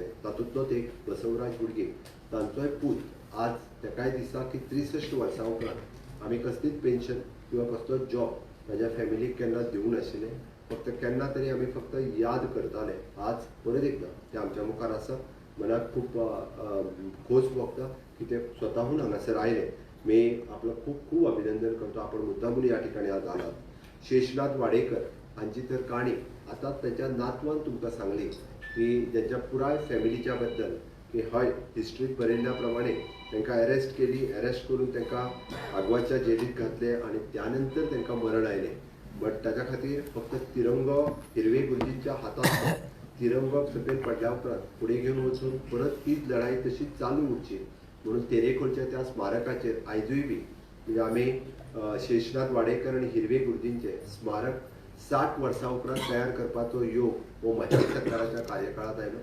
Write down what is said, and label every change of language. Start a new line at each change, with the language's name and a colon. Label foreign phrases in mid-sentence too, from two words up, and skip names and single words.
Konkani: तातूंतलोच एक बसवराज हुडगे तांचोय पूत आज तेकाय दिसता की 63 वर्सां उपरांत आमी कसलीच पेन्शन किंवा कसलोच जॉब म्हाज्या फॅमिलीक केन्ना दिवंक नाशिल्लें, फक्त केन्ना तरी आमी फक्त याद करताले. आज परत एकदा ते आमच्या मुखार आसा. मनाक खूब खोस भोगता की ते स्वताहून हांगासर आयले.
Marathi: मी आपलं खूप खूप अभिनंदन करतो. आपण मुद्दामून या ठिकाणी आज आलात.
Konkani: शेषनाथ वाडेकर हांची तर काणी आता त्याच्या नातवान तुमकां सांगली की ज्यांच्या पुराय फॅमिलीच्या बद्दल की हय हिस्ट्रीत बरयल्ल्या प्रमाणे तांकां अरेस्ट केली, अरेस्ट करून तांकां आगवाच्या जेलीत घातले आणि त्यानंतर तांकां मरण आयलें. बट ताच्या खातीर फक्त तिरंगो हिरवे गुरुजींच्या हातांत तिरंगो सकयल पडल्या उपरांत फुडें घेवन वचून परत तीच लढाई तशीच चालू उरची म्हणून तेरेखोलच्या त्या स्मारकाचेर आयजूय बी म्हणजे आमी शेषनाथ वाडेकर आनी हिरवे गुरुजींचे स्मारक 60 वर्सां उपरांत तयार करपाचो योग हो म्हाज्या सरकाराच्या कार्यकाळांत आयलो.